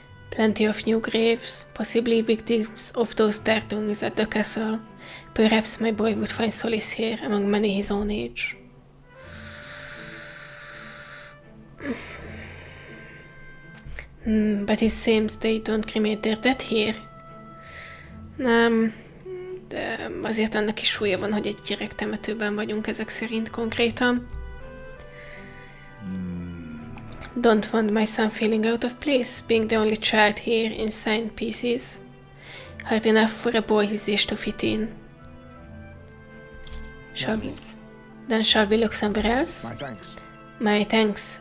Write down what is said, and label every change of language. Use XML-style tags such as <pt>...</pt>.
<en>Plenty of new graves, possibly victims of those Dartons at the castle. Perhaps my boy would find solace here among many his own age. But it seems they don't cremate their dead here.</en> <hu>Nem, de azért annak is súlya van, hogy egy gyerektemetőben vagyunk ezek szerint konkrétan.</hu> <en>Don't want my son feeling out of place, being the only child here in signed pieces. Hard enough for a boy his age to fit in. Shall we look somewhere else? My thanks. My thanks.</en>